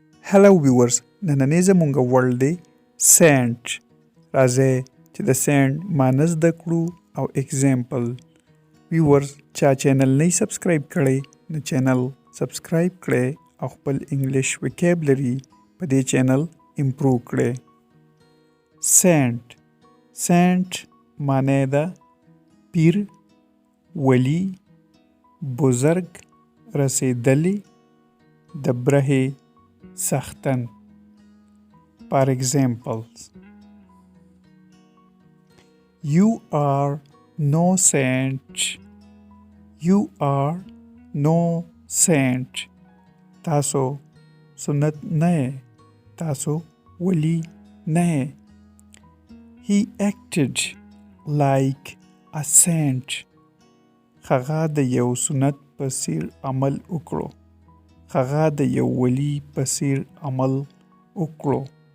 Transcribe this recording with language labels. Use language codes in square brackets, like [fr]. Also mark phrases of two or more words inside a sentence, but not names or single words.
[en] Hello viewers, [ps] نننې زموږ ورلد دی سینټ. راځئ چې د سینټ معنی زده کړو او اگزامپل. ویورز چا چینل نه سبسکرایب کړی نو [en] channel subscribe [ps] کړئ او خپل [en] English vocabulary [ps] په دې چینل امپروو کړئ. سینټ سینټ معنی ده پیر، ولی، بزرگ، رسیدلی، د برهې سختن. [en] For examples, you are no saint. You are no saint. [ps] تاسو سنت نه یې. تاسو ولی نه یې. [en] He acted like a saint. [ps] هغه د یو سنت په څیر عمل وکړو. هغه د یو ولی په څیر عمل وکړو.